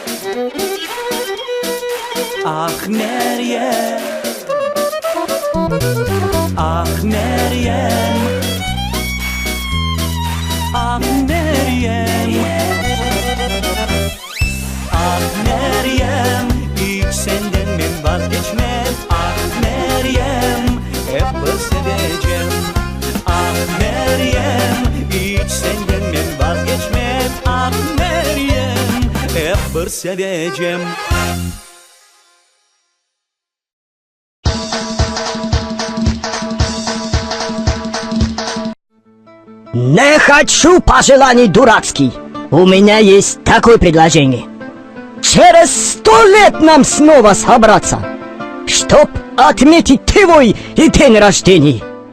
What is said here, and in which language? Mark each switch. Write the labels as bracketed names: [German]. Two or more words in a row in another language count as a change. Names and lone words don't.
[Turkish] Ah Meryem, ah Meryem, ah Meryem, ah Meryem. Hiç senden ben vazgeçmem ah Meryem, hep bir seveceğim ah Meryem. Hiç senden ben vazgeçmem ah Meryem, hep bir seveceğim. [Russian] Не хочу пожеланий дурацкий. У меня есть такое предложение. Через 100 лет нам снова собраться, чтоб отметить твой день рождения.